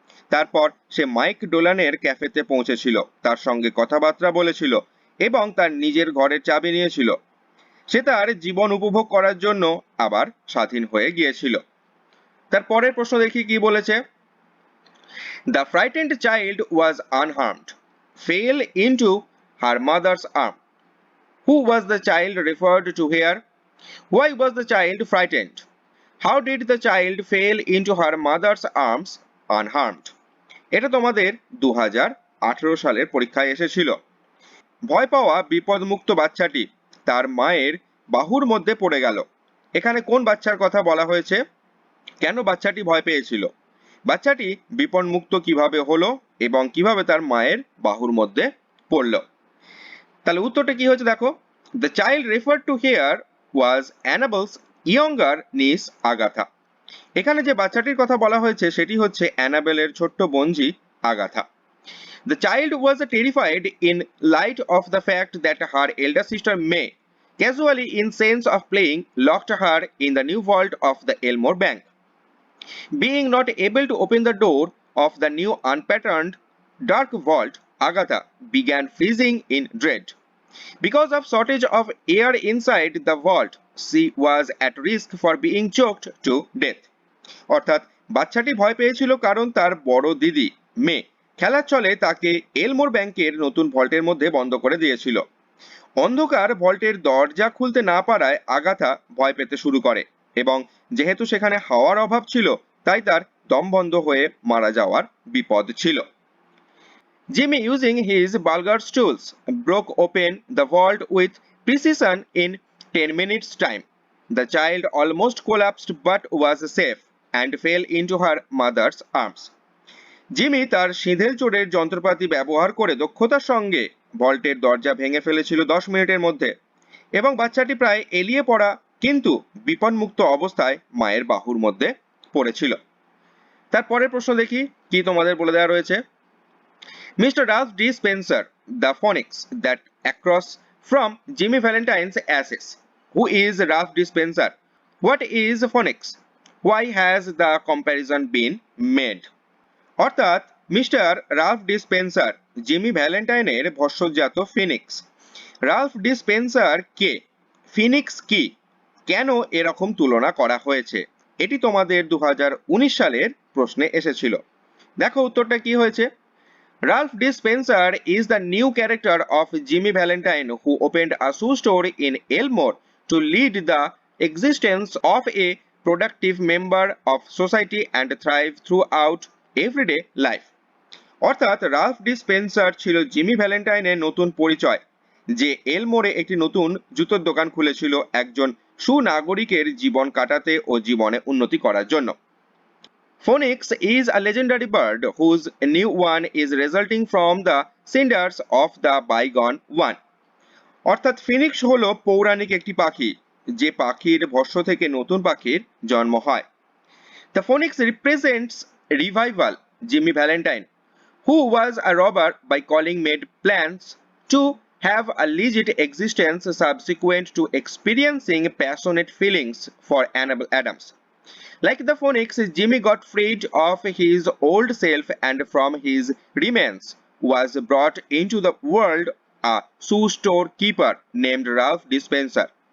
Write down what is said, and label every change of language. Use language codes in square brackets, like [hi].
[bn] তারপর সে মাইক ডোলানের ক্যাফেতে পৌঁছেছিল, তার সঙ্গে কথাবার্তা বলেছিল এবং তার নিজের ঘরের চাবি নিয়েছিল। সে তার জীবন উপভোগ করার জন্য আবার স্বাধীন হয়ে গিয়েছিল। তার পরের প্রশ্ন দেখি কি বলেছে। [en] The frightened child was unharmed, fell into her mother's arm. Who was the child referred to here? Why was the child frightened? How did the child fail into her mother's arms unharmed? [bn] এটা তোমাদের 2018 সালের পরীক্ষায় এসেছিল। ভয় পাওয়া বিপদমুক্ত বাচ্চাটি তার মায়ের বাহুর মধ্যে পড়ে গেল। এখানে কোন বাচ্চার কথা বলা হয়েছে? কেন বাচ্চাটি ভয় পেয়েছিল? বাচ্চাটি বিপদমুক্ত কিভাবে হলো এবং কিভাবে তার মায়ের বাহুর মধ্যে পড়ল? তাহলে উত্তরটা কি হয়েছে দেখো। [en] The child referred to here was Annabel's younger niece Agatha. [bn] এখানে যে বাচ্চাটির কথা বলা হয়েছে সেটি হচ্ছে অ্যানাবেলের ছোট্ট বোনঝি Agatha. [en] The child was terrified in light of the fact that her elder sister May, casually in sense of playing, locked her in the new vault of the Elmore Bank. Being not able to open the door of the new unpatterned dark vault, Agatha began freezing in dread. Because of shortage of air inside the vault, she was at risk for being choked to death. [bn] অর্থাৎ বাচ্চাটি ভয় পেয়েছিল কারণ তার বড় দিদি মে খেলার ছলে তাকে এলমোর ব্যাংকের নতুন ভল্টের মধ্যে বন্ধ করে দিয়েছিল। অন্ধকার ভল্টের দরজা খুলতে না পারায় আগাথা ভয় পেতে শুরু করে এবং যেহেতু সেখানে হাওয়ার অভাব ছিল তাই তার দম বন্ধ হয়ে মারা যাওয়ার বিপদ ছিল। [en] Jimmy, using his bulgars tools, broke open the vault with precision in 10 minutes' time. The child almost collapsed but was safe and fell into her mother's arms. [bn] Jimmy তার সিঁধেল চোরের যন্ত্রপাতি ব্যবহার করে দক্ষতার সঙ্গে ভল্টের দরজা ভেঙে ফেলেছিল 10 মিনিটের মধ্যে এবং বাচ্চাটি প্রায় এলিয়ে পড়া কিন্তু বিপদমুক্ত অবস্থায় মায়ের বাহুর মধ্যে পড়েছিল। তারপরের প্রশ্ন দেখি কি তোমাদের বলে দেওয়া রয়েছে। [en] Mr. Ralph D. Spencer, the phonics that across from Jimmy Valentine's asses. Who is Ralph D. Spencer? What is phonics? Why has the comparison been made? [bn] অর্থাৎ mister Ralph D Spencer Jimmy ভ্যালেন্টাইনের ভস্মজাত Phoenix. Ralph D Spencer কে? Phoenix কি? কেন এরকম তুলনা করা হয়েছে? এটি তোমাদের 2019 সালের প্রশ্নে এসেছিল। দেখো উত্তরটা কি হয়েছে। Ralph D. [en] Spencer is the new character of Jimmy Valentine who opened a shoe store in Elmore to lead the existence of a productive member of society and thrive throughout everyday life. [bn] অর্থাৎ Ralph D Spencer ছিল Jimmy ভ্যালেন্টাইনের নতুন পরিচয়, যে এলমোরে একটি নতুন জুতোর দোকান খুলেছিল একজন সুনাগরিকের জীবন কাটাতে ও জীবনে উন্নতি করার জন্য। [en] Phoenix is a legendary bird whose new one is resulting from the cinders of the bygone one. [bn] অর্থাৎ ফিনিক্স হলো পৌরাণিক একটি পাখি, যে পাখির ভস্ম থেকে নতুন পাখির জন্ম হয়। [en] The phoenix represents revival. Jimmy Valentine, who was a robber by calling, made plans to have a legit existence subsequent to experiencing passionate feelings for Annabel Adams. Like the phoenix, Jimmy got freed of his old self and from his remains was brought into the world a shoe store keeper named Ralph D. Spencer.